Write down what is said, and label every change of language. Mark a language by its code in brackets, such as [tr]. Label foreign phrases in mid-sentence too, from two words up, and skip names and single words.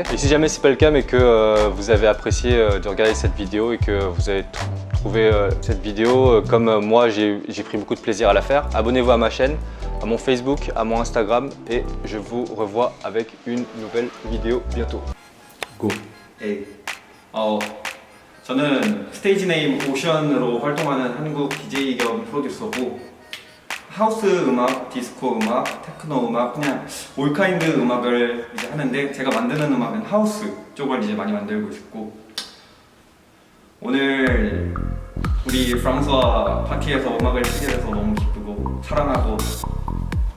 [fr] Et si jamais c'est pas le cas mais que vous avez apprécié de regarder cette vidéo et que vous avez trouvé cette vidéo comme moi j'ai pris beaucoup de plaisir à la faire, abonnez-vous à ma chaîne, à mon Facebook, à mon Instagram et je vous revois avec une nouvelle vidéo bientôt. Go. [ko] 네. 저는 [en] stage name [ko] 오션으로 활동하는 한국 DJ 겸 프로듀서고 하우스 음악, 디스코 음악, 테크노 음악, 그냥 [en] all kind [ko] 음악을 이제 하는데 제가 만드는 음악은 하우스 쪽을 이제 많이 만들고 있고 오늘 우리 프랑스와 파티에서 음악을 치게 돼서 너무 기쁘고 사랑하고